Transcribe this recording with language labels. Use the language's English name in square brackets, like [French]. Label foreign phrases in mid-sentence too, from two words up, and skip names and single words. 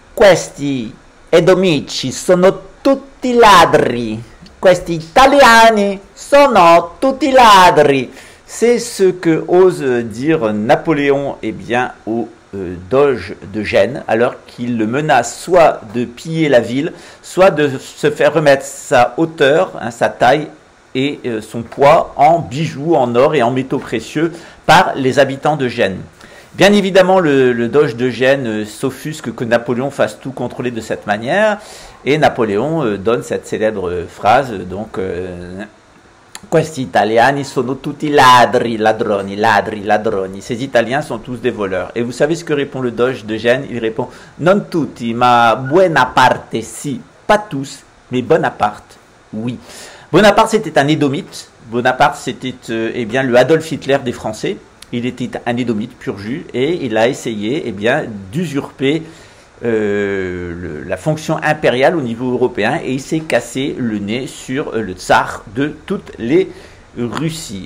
[Italian] Questi edomici sono tutti ladri. Questi italiani sono tutti ladri. [French] C'est ce que ose dire Napoléon eh bien, au doge de Gênes, alors qu'il le menace soit de piller la ville, soit de se faire remettre sa hauteur, hein, sa taille et son poids en bijoux, en or et en métaux précieux par les habitants de Gênes. Bien évidemment, le doge de Gênes s'offusque que Napoléon fasse tout contrôler de cette manière, et Napoléon donne cette célèbre phrase, donc [Italian] Questi italiani sono tutti ladri, ladroni, ladri, ladroni. [French] Ces Italiens sont tous des voleurs. Et vous savez ce que répond le doge de Gênes? Il répond [Italian] non tutti, ma buona parte si, [French] pas tous, mais Bonaparte, oui. Bonaparte c'était un édomite. Bonaparte c'était eh bien le Adolf Hitler des Français. Il était un édomite pur jus et il a essayé eh bien d'usurper la fonction impériale au niveau européen et il s'est cassé le nez sur le tsar de toutes les Russies.